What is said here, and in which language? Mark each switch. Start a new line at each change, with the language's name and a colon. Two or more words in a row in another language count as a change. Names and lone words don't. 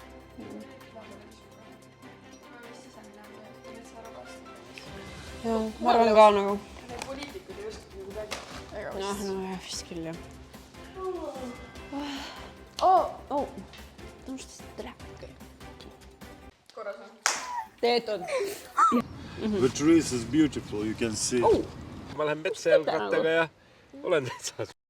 Estonian: Jah, ma arvan ka nagu. Poliitikud ei oska midagi. Jah, vist küll jah. No
Russian: что ты
Estonian: Korras on. teetud?
English: The trees is beautiful, you can see.
Estonian: ma lähen metsa jalgrattaga ja olen metsas.